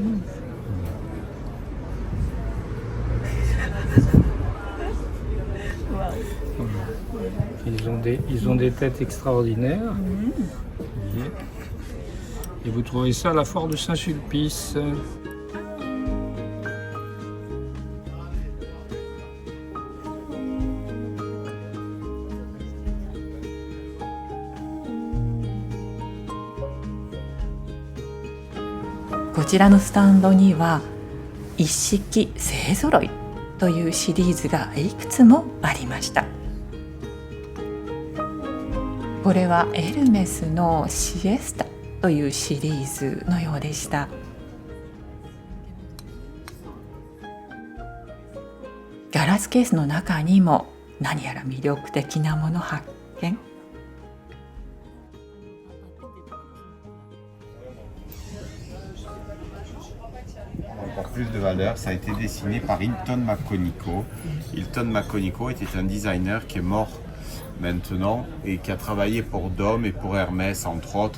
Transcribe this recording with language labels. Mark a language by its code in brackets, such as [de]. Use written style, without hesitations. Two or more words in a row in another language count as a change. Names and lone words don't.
[fr] Voilà. Ils ont des têtes extraordinaires. Voyez. Et vous trouvez ça à la foire de Saint-Sulpice. [ja] こちらのスタンドには一式勢ぞろいというシリーズがいくつもありました。これはエルメスのシエスタというシリーズのようでした。ガラスケースの中にも何やら魅力的なもの発見。 [fr] Encore plus de valeur, ça a été dessiné par Hilton Maconico. Hilton Maconico était un designer qui est mort maintenant et qui a travaillé pour Dôme et pour Hermès entre autres.